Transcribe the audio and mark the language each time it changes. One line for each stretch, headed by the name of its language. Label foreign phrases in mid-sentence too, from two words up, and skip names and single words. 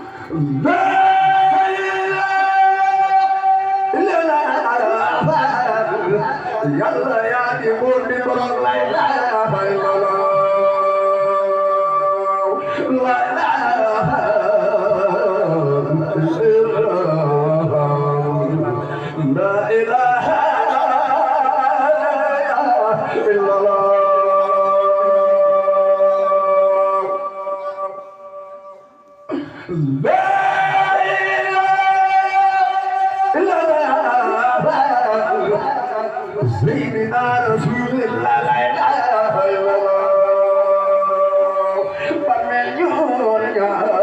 Wolof: yàlla yaa di buur di borom
Arabic: لا إله إلا الله لا إله إلا الله لا إله illallah سيدنا رسول الله لا إله إلا الله بمن يرجع